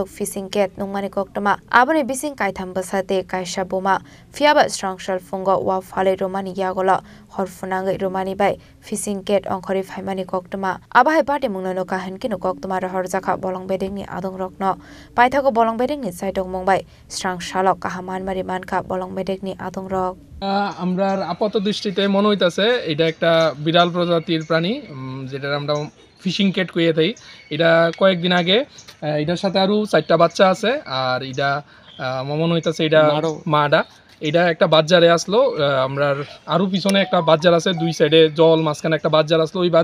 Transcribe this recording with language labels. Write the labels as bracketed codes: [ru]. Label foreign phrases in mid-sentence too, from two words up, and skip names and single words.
[en] fishing cat [trp] nungmani koktoma aboni bishing kaitham basate kaisha boma fiaba Srangsal fungo wa phale romani yagola horfunangai romani bai [en] fishing cat [trp] ongkhori phaimani koktoma abahai pati mungna no kahan kinu koktoma rahor jakha bolong bedengni adong rokno paithago bolong bedengni saitong mongbai Srangsalok kahaman mari manka bolong bedengni adong rok [bn] আমরা আপাত দৃষ্টিতে মনে হইতাছে এটা একটা বিরল প্রজাতির প্রাণী যেটা আমরা [en] fishing cat [bn] কইয়ে থাকি এটা কয়েকদিন আগে এটার সাথে আরো 4টা বাচ্চা আছে আর এটা মনে হইতাছে এটা মাডা এটা একটা বাজারে আসলো আমরা আরো পিছনে একটা বাজার আছে দুই সাইডে জল মাঝখানে একটা বাজার আসলো ওই